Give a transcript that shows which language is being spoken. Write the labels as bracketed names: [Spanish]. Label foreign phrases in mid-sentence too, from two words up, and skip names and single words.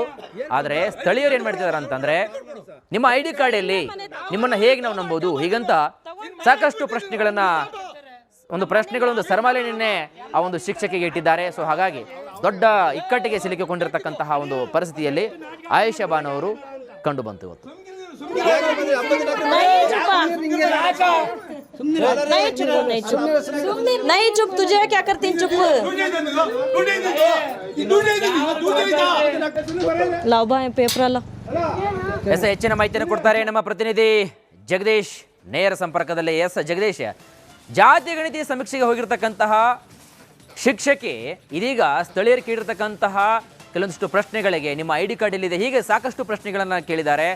[Kannada] ಆದ್ರೆ ಸ್ಥಳೀಯರು ಏನ್ ಮಾಡ್ತಿದಾರೆ ಅಂತಂದ್ರೆ, ನಿಮ್ಮ [English] ID card [Kannada] ಅಲ್ಲಿ ನಿಮ್ಮನ್ನ ಹೇಗೆ ನಾವು ನಂಬೋದು ಹೀಗಂತ ಸಾಕಷ್ಟು ಪ್ರಶ್ನೆಗಳೊಂದು ಸರಮಾಲೆ ನಿನ್ನೆ ಆ ಒಂದು ಶಿಕ್ಷಕಿಗೆ ಇಟ್ಟಿದ್ದಾರೆ. ಸೊ ಹಾಗಾಗಿ ದೊಡ್ಡ ಇಕ್ಕಟ್ಟಿಗೆ ಸಿಲುಕಿಕೊಂಡಿರ್ತಕ್ಕಂತಹ ಒಂದು ಪರಿಸ್ಥಿತಿಯಲ್ಲಿ ಆಯೇಷಾ ಬಾನು ಅವರು ಕಂಡು ಬಂತು ಇವತ್ತು. [Hindi] नहीं चुप, तुझे क्या करती चुप। लाओ बा पेपर ला [Kannada] ಹೆಚ್ಚಿನ ಮಾಹಿತಿಯನ್ನು ಕೊಡ್ತಾರೆ ನಮ್ಮ ಪ್ರತಿನಿಧಿ ಜಗದೀಶ್ ನೇರ ಸಂಪರ್ಕದಲ್ಲಿ. ಜಗದೀಶ್, ಜಾತಿ ಗಣತಿ ಸಮೀಕ್ಷೆಗೆ ಹೋಗಿರ್ತಕ್ಕಂತಹ ಶಿಕ್ಷಕಿ ಇದೀಗ ಸ್ಥಳೀಯರು ಕೇಳಿರ್ತಕ್ಕಂತಹ ಕೆಲವೊಂದಿಷ್ಟು ಪ್ರಶ್ನೆಗಳಿಗೆ ನಿಮ್ಮ [English] ID card [Kannada] ಎಲ್ಲಿದೆ, ಹೀಗೆ ಸಾಕಷ್ಟು ಪ್ರಶ್ನೆಗಳನ್ನು ಕೇಳಿದ್ದಾರೆ.